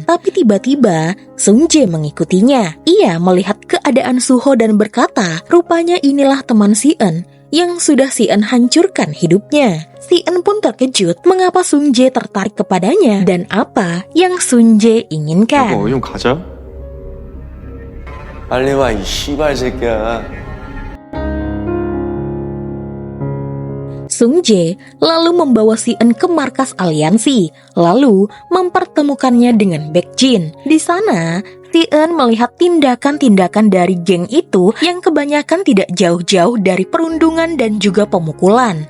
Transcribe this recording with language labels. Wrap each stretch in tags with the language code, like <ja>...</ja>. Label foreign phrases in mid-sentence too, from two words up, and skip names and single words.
<id>Tapi tiba-tiba Sungjae mengikutinya. Ia melihat keadaan Suho dan berkata, rupanya inilah teman Si-eun yang sudah Si-eun hancurkan hidupnya. Si-eun pun terkejut mengapa Sungjae tertarik kepadanya dan apa yang Sungjae inginkan.</id> <ko>여보, 좀 가자. 빨리 와, 이 씨발 새끼야.</ko> <id>Sung Jae lalu membawa Si-eun ke markas aliansi, lalu mempertemukannya dengan Baekjin. Di sana, Si-eun melihat tindakan-tindakan dari geng itu yang kebanyakan tidak jauh-jauh dari perundungan dan juga pemukulan.</id>